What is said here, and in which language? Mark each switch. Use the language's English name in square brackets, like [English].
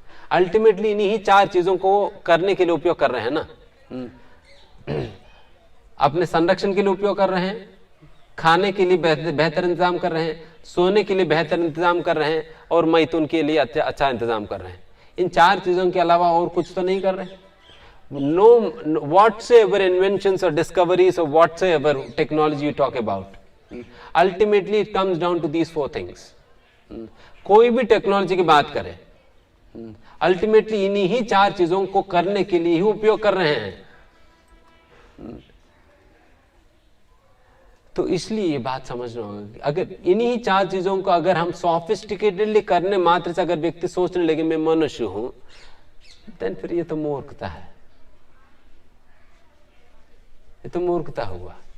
[Hindi] Ultimately इन्हीं 4 चीजों को करने के लिए उपयोग कर रहे हैं ना। अपने संरक्षण के लिए उपयोग कर रहे हैं, खाने के लिए बेहतर इंतजाम कर रहे हैं, सोने के लिए बेहतर इंतजाम कर रहे हैं, और मैथुन के लिए अच्छा इंतजाम कर रहे हैं। इन 4 चीजों के अलावा और कुछ तो नहीं कर रहे। [English] No whatsoever inventions or discoveries or whatsoever technology you talk about, ultimately it comes down to these 4 things. [Hindi] कोई भी टेक्नोलॉजी की बात करें, अल्टीमेटली इन्हीं 4 चीजों को करने के लिए ही उपयोग कर रहे हैं। तो इसलिए ये बात समझना होगा कि अगर इन्हीं 4 चीजों को अगर हम सोफिस्टिकेटेडली करने मात्र से अगर व्यक्ति सोचने लगे मैं मनुष्य हूं, देन फिर ये तो मूर्खता है, ये तो मूर्खता हुआ।